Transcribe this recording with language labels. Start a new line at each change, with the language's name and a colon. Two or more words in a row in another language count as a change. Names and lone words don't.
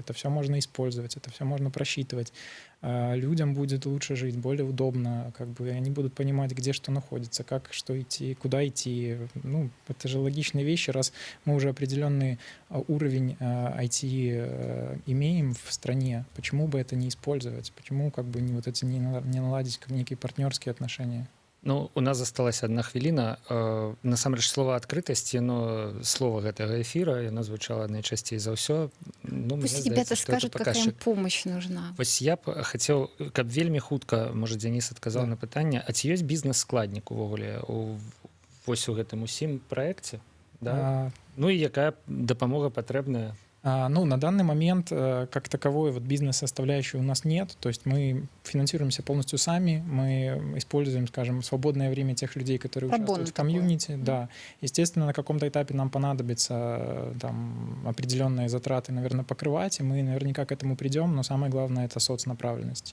Russian: Это все можно использовать, это все можно просчитывать. Людям будет лучше жить, более удобно, как бы они будут понимать, где что находится, как что идти, куда идти. Ну, это же логичные вещи, раз мы уже определенный уровень IT имеем в стране, почему бы это не использовать, почему как бы не наладить некие партнерские отношения.
Belarusian: Ну, у нас засталась одна хвіліна. Насамрэч слова адкрытасці, но слова гэтага эфіра, яно звучала найчасцей за ўсё. Ну,
Russian: пусть ребята скажут, какая им помощь нужна.
Belarusian: Вось я б хацеў, каб вельмі хутка, можа, Дзяніс адказаў на пытанне, а ці ёсць бізнес-складнік увогуле вось у гэтым усім праекце? Да? Ну і якая дапамога патрэбная?
Russian: Ну, на данный момент как таковой вот бизнес-составляющей у нас нет. То есть мы финансируемся полностью сами, мы используем, скажем, свободное время тех людей, которые участвуют в комьюнити. Да. Естественно, на каком-то этапе нам понадобится там определенные затраты, наверное, покрывать, и мы наверняка к этому придем, но самое главное — это соцнаправленность.